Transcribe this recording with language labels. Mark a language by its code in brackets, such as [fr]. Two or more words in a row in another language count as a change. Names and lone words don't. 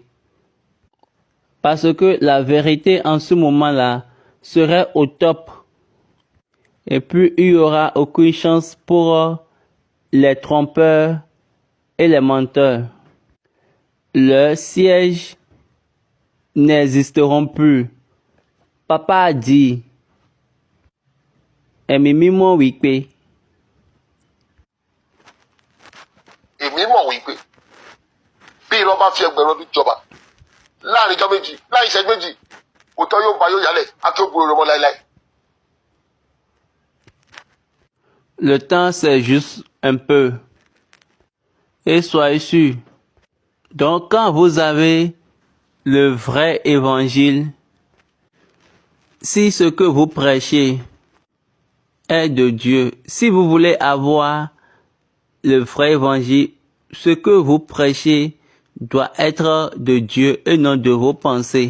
[fr] Parce que la vérité en ce moment-là serait au top. Et puis il n'y aura aucune chance pour les trompeurs et les menteurs. Leurs sièges n'existeront plus. Papa a dit, [yo] èmi mímọ́ wípé, èmi mọ̀ wípé bí irọ́ bá fi ẹgbẹ̀rún ọdún jọba láàrin ijọ́ méjì láì ìṣẹ́jú méjì òótọ́ yóò bá yóò yálẹ̀ àti ògbóró rẹ̀ mọ́ láéláé. [fr] le temps c'est juste un peu. Et soyez sûrs. Donc quand vous avez le vrai évangile, si ce que vous prêchez est de Dieu, si vous voulez avoir le vrai évangile, ce que vous prêchez doit être de Dieu et non de vos pensées.